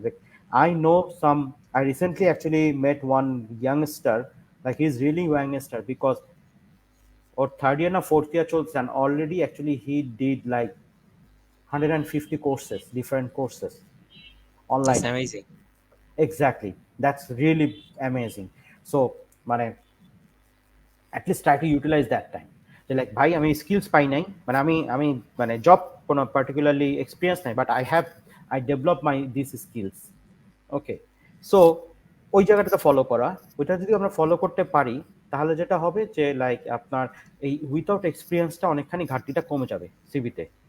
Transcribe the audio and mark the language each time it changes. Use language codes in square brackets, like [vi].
[en] like I know some, I recently actually met one youngster, like he is really youngster, because [bn] or third year না fourth year চলছে, [en] and already actually he did like 150 courses, different courses that's [bn] অনলাইনে। [en] Amazing. Exactly. That's really amazing. So, মানে at least try to utilize that time. [bn] যে like ভাই আমি skills পাই নাই, মানে আমি আমি মানে জব কোনো পার্টিকুলারলি এক্সপিরিয়েন্স নাই, [en] But I develop my this skills. [bn] Okay, so ওই জায়গাটাতে ফলো করা, ওইটা যদি আমরা ফলো করতে পারি, তাহলে যেটা হবে যে লাইক আপনার এই উইথাউট এক্সপিরিয়েন্সটা অনেকখানি ঘাটতিটা কমে যাবে সিভিতে।